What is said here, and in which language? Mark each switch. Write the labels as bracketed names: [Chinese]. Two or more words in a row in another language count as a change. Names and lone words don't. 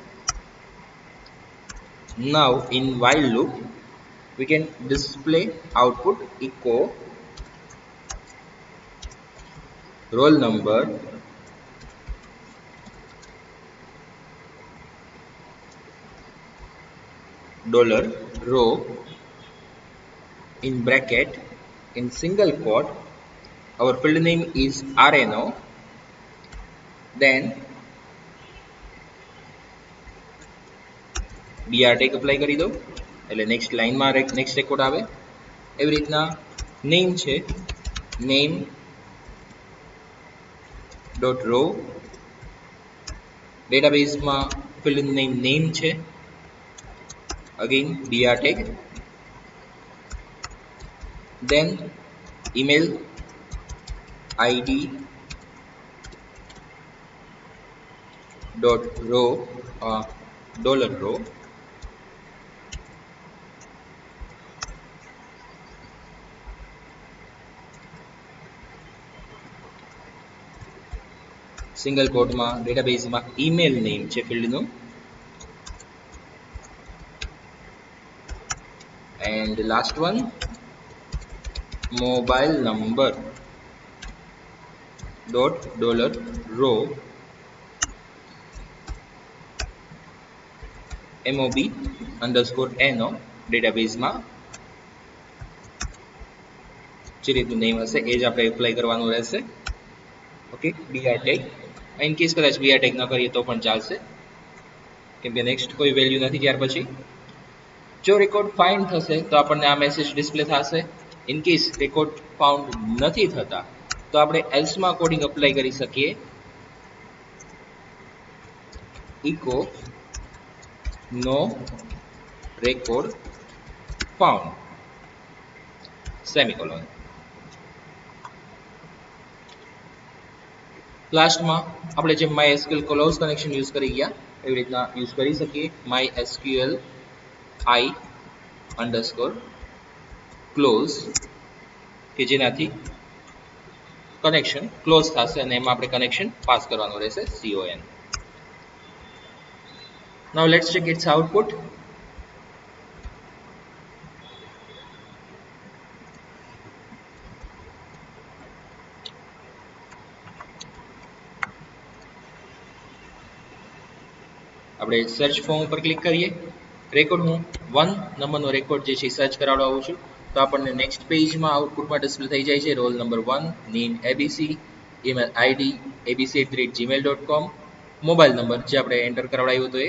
[English] Now in while loop we can display output echo roll number dollar row in bracket in single quote our field name is RNO, then BR tag apply [Gujarati] કરી દો એટલે નેક્સ્ટ લાઈનમાં [English] next record [Gujarati] આવે. એવી રીતના નેમ છે [English] name dot row [Gujarati] ડેટાબેઝમાં [English] field name [Gujarati] છે [English] again BR tag, then email ID dot row dollar row [Gujarati] સિંગલ કોટમાં ડેટાબેઝમાં [English] email name [Gujarati] છે ફિલ્ડનું [English] and the last one mobile number dot dollar row mob underscore no [Gujarati] ડેટાબેઝમાં જે રીતનું નેમ હશે એ જ આપણે એપ્લાય કરવાનું રહેશે. ઓકે, [English] BR tag in case [Gujarati] કદાચ BR ટેગ ન કરીએ તો પણ ચાલશે કેમ કે નેક્સ્ટ કોઈ વેલ્યુ નથી. ત્યાર પછી જો [English] record find [Gujarati] થશે તો આપણને આ મેસેજ ડિસ્પ્લે થશે. [English] in case record found [Gujarati] નથી થતા તો આપણે એલ્સમાં કોડિંગ અપ્લાય કરી શકીએ [English] echo no record found [Gujarati] સેમિકોલોન. લાસ્ટમાં આપણે જે [English] MySQL close connection use [Gujarati] કરી ગયા એવી રીતના યુઝ કરી શકીએ [English] MySQL I underscore close [Gujarati] કે જેનાથી [English] connection close [Gujarati] થશે અને એમાં આપણે [English] connection pass [Gujarati] કરવાનું રહેશે CON. [English] Now let's check its output. [Gujarati] આપણે [English] search form [Gujarati] ઉપર ક્લિક કરીએ. રેકોર્ડ હું 1 નંબરનો રેકોર્ડ જે છે સર્ચ કરાવડાવું આવું છું તો આપણને નેક્સ્ટ પેજમાં આઉટપુટમાં ડિસ્પ્લે થઈ જાય છે [English] roll number [Gujarati] 1, નેમ ABC, [English] email ID [Gujarati] abc@gmail.com, [English] mobile number [Gujarati] જે આપણે એન્ટર કરાવડાવ્યો હતો એ.